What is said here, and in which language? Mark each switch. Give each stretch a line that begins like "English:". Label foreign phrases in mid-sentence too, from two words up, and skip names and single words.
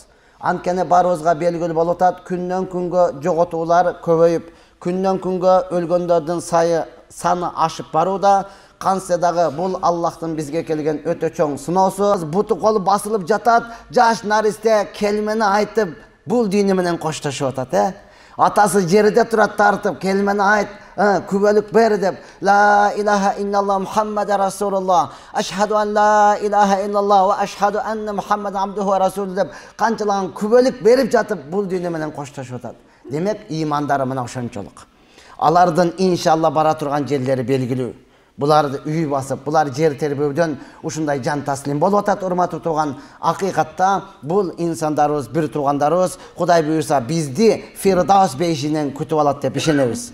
Kyrgyz: Анткени баарыбызга белгилүү болуп атат, күндөн күнгө жоготуулар көбөйүп, күндөн күнгө өлгөндөрдүн саны ашып барууда. Кантсе дагы бул Аллахтын бизге келген өтө чоң сыноосу. Буту колу басылып жатат, жаш наристе келмени айтып, бул дини менен коштошуп атат, Атасы жерде турат тартып, келмени айт, күбөлүк бер деп,
Arabic: لا إله إلا الله محمد رسول الله أشهد أن لا إله إلا الله وأشهد أن محمد عبده ورسوله
Kyrgyz: деп, канчалаган күбөлүк берип жатып, бул дини менен коштошуп атат. Демек, имандары мына ошончолук. Алардын иншалла бара турган жерлери белгилүү. Буларды үй басып, булар жер тербөөдөн ушундай жан таслим болуп атат, урматтуу тууган. Акыйкатта бул инсандарыбыз, бир туугандарыбыз, Кудай буйрса бизди Фирдаус бейшинен күтүп алат деп ишенебиз.